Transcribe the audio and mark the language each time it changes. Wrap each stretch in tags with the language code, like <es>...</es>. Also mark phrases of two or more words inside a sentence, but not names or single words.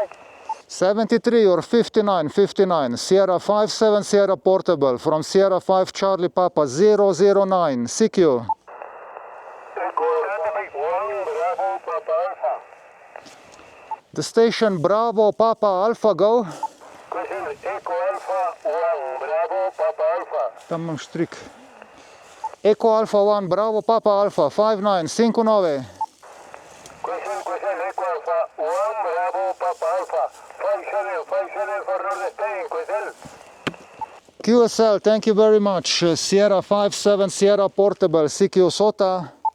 <en>73 or 59, 59, Sierra 5-7 Sierra Portable from Sierra 5 Charlie Papa 009, CQ. The station Bravo Papa Alpha, go. Echo Alpha 1, Bravo, Papa Alpha.</en> <sl>Tam imam štrik.</sl> <en>Echo Alpha 1, Bravo Papa Alpha, 5-9, 5-9. Question, Echo Alpha 1, Bravo, Papa Alpha. 5-7 for Northern Spain, question. QSL, thank you very much. Sierra 5-7 Sierra Portable, CQ Sota.</en>